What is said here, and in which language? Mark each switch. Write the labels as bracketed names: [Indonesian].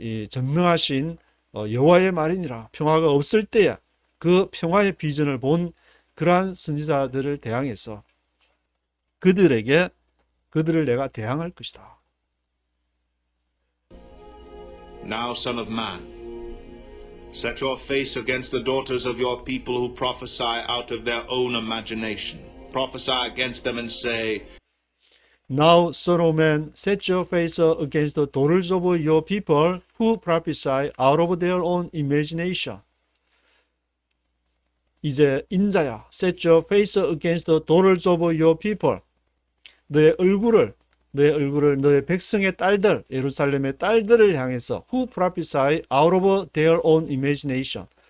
[Korean] 전능하신 여호와의 말이니라. 평화가 없을 때에 그 평화의 비전을 본 그러한 선지자들을 대항해서 그들을 내가 대항할 것이다. [English] Now, son of man, set your face against the daughters of your people who prophesy out of their own imagination. Prophesy against them and say, Now, son of man, set your face against the daughters of your people who prophesy out of their own imagination. [Korean] 이제 인자야, [English] set your face against the daughters of your people. [Korean] 너의 얼굴을 너의 백성의 딸들, 예루살렘의 딸들을 향해서 [English] who prophesy out of their own imagination.